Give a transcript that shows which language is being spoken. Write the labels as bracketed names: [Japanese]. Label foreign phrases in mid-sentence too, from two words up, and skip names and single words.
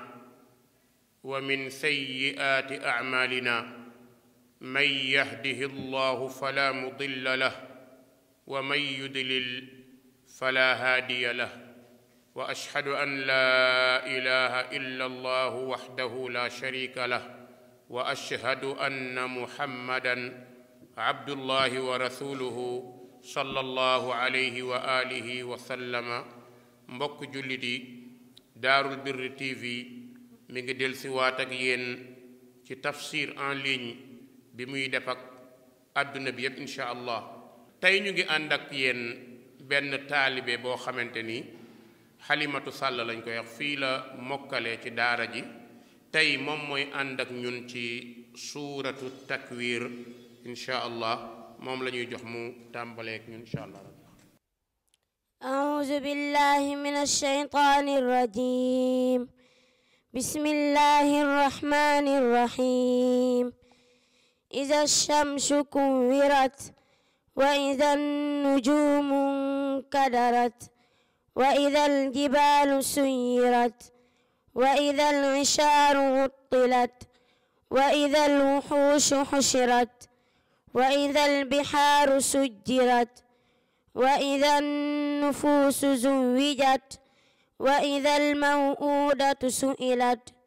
[Arabic] ومن سيئات أعمالنا من يهده الله فلا مضل له ومن يضلل فلا هادي له وأشهد أن لا إله إلا الله وحده لا شريك له وأشهد أن محمدًا عبد الله ورسوله صلى الله عليه وآله وسلم. [Wolof] mbokk jullit yi Daarul Birri TV mi ngi dellusiwaat ak yéen ci tafsir [French] en ligne [Wolof] bi muy def ak àdduna bi yépp [Arabic] إن شاء الله. [Wolof] tey ñu ngi ànd ak yéen benn taalibe boo xamante ni Xalimatu Sàll lañ koy wax, fii la mokkalee ci daara ji. tey moom mooy ànd ak ñun ci [Arabic] سورة التكوير إن شاء الله. [Wolof] moom la ñuy jox mu tàmbaleek ñun [Arabic] إن شاء الله. أعوذ بالله من الشيطان الرجيم. بسم الله الرحمن الرحيم. إذا الشمس كورت وإذا النجوم انكدرت وإذا الجبال سيرت وإذا العشار عطلت وإذا الوحوش حشرت وإذا البحار سجرت وإذا النفوس زوجت وإذا الموءودة سئلت